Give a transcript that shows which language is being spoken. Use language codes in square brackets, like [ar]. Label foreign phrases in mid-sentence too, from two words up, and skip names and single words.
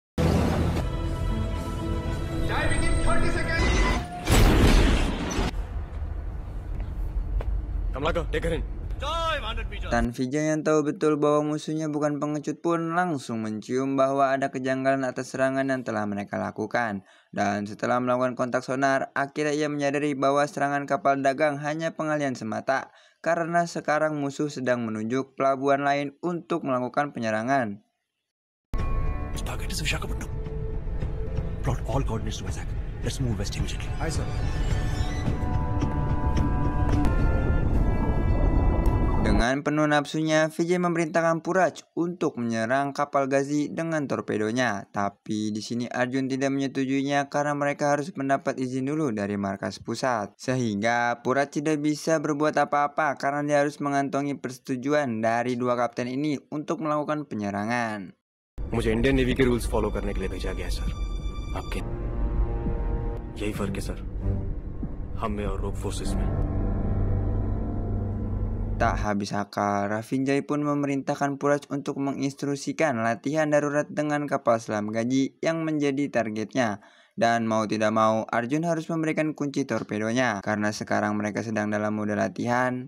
[id] Tan Vijay yang tahu betul bahwa musuhnya bukan pengecut pun langsung mencium bahwa ada kejanggalan atas serangan yang telah mereka lakukan. Dan setelah melakukan kontak sonar, akhirnya ia menyadari bahwa serangan kapal dagang hanya pengalian semata karena sekarang musuh sedang menuju pelabuhan lain untuk melakukan penyerangan. [en] Target is Visakhapatnam. Plot all coordinates to Vizag. Let's move west immediately. Aye, sir. [id] Dengan penuh nafsunya, Vijay memerintahkan Puraj untuk menyerang kapal Ghazi dengan torpedonya. Tapi di sini Arjun tidak menyetujuinya karena mereka harus mendapat izin dulu dari markas pusat. Sehingga Puraj tidak bisa berbuat apa-apa karena dia harus mengantongi persetujuan dari dua kapten ini untuk melakukan penyerangan. [hi] मुझे [en] Indian Navy [hi] के [en] rules follow [hi] करने के लिए भेजा गया है सर। आपके यही फर्क है सर हम में और [en] rogue forces [hi] में। [id] Tak habis akal, Vijay pun memerintahkan Puraj untuk menginstruksikan latihan darurat dengan kapal selam Ghazi yang menjadi targetnya. Dan mau tidak mau, Arjun harus memberikan kunci torpedonya karena sekarang mereka sedang dalam mode latihan.